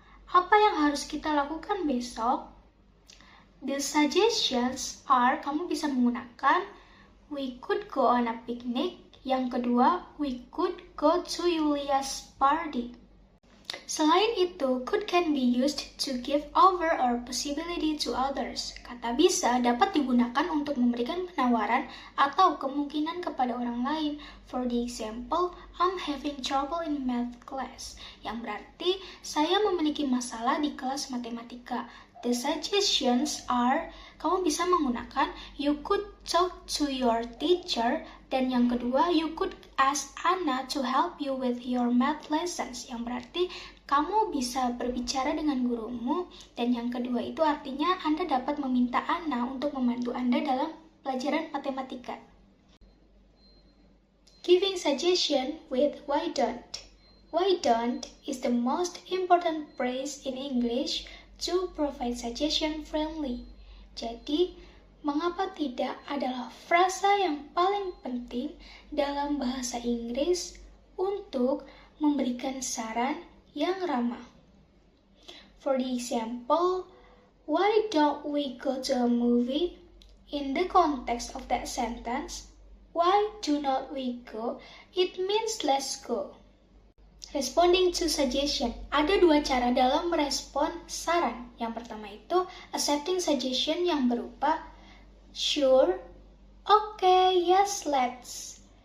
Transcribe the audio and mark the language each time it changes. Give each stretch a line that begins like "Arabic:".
Indonesian: Apa yang harus kita lakukan besok?
English: The suggestions are,
Indonesian: kamu bisa menggunakan
English: we could go on a picnic.
Indonesian: Yang kedua,
English: we could go to Yulia's party.
Indonesian: Selain itu,
English: could can be used to give over or possibility to others.
Indonesian: Kata bisa dapat digunakan untuk memberikan penawaran atau kemungkinan kepada orang lain.
English: For the example, I'm having trouble in math class.
Indonesian: Yang berarti, saya memiliki masalah di kelas matematika.
English: The suggestions are,
Indonesian: kamu bisa menggunakan
English: you could talk to your teacher,
Indonesian: dan yang kedua
English: you could ask Anna to help you with your math lessons,
Indonesian: yang berarti kamu bisa berbicara dengan gurumu, dan yang kedua itu artinya Anda dapat meminta Anna untuk membantu Anda dalam pelajaran matematika.
English: Giving suggestion with why don't. Why don't is the most important phrase in English to provide suggestion friendly.
Indonesian: Jadi, mengapa tidak adalah frasa yang paling penting dalam bahasa Inggris untuk memberikan saran yang ramah.
English: For the example, why don't we go to a movie? In the context of that sentence, why do not we go? It means let's go. Responding to suggestion.
Indonesian: Ada dua cara dalam merespon saran. Yang pertama itu
English: accepting suggestion
Indonesian: yang berupa
English: sure, okay, yes, let's.